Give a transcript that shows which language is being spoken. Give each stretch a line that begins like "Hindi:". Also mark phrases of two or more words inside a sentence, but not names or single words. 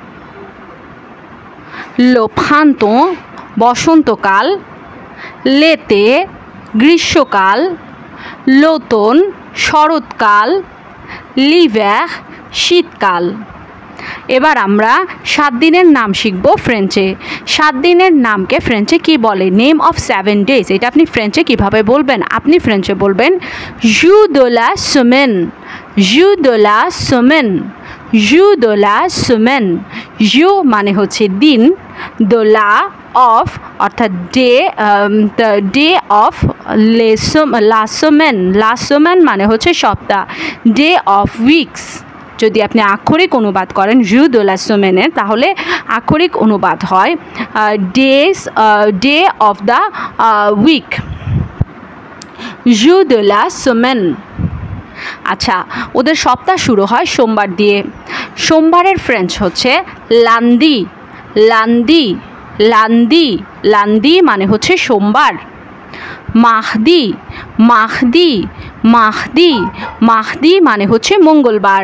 French: le printemps
Bangla: বসন্তকাল, লেতে গ্রীষ্মকাল, লোতন শরৎকাল, লিভ্যার শীতকাল। এবার আমরা 7 দিনের নাম শিখব ফ্রেঞ্চে। 7 দিনের নামকে ফ্রেঞ্চে কি বলে?
English: name of 7 days.
Bangla: এটা আপনি ফ্রেঞ্চে কিভাবে বলবেন? আপনি ফ্রেঞ্চে বলবেন
French: jours de la semaine, jours de la semaine, jours de la semaine.
Bangla: জু মানে হচ্ছে দিন,
French: de la
Bangla: অফ অর্থাৎ
English: day, day of,
French: la semaine, la semaine
Bangla: মানে হচ্ছে সপ্তাহ,
English: day of weeks.
Bangla: যদি আপনি আক্ষরিক অনুবাদ করেন
French: jours de la semaine
Bangla: তাহলে আক্ষরিক অনুবাদ হয়
English: days, day of the week,
French: jours de la semaine.
Bangla: আচ্ছা, ওদের সপ্তাহ শুরু হয় সোমবার দিয়ে। সোমবারের ফ্রেঞ্চ হচ্ছে লান্দি, লান্দি, লান্দি, লান্দি মানে হচ্ছে সোমবার। মাহদি, মাহদি, মাহদি, মাহদি মানে হচ্ছে মঙ্গলবার।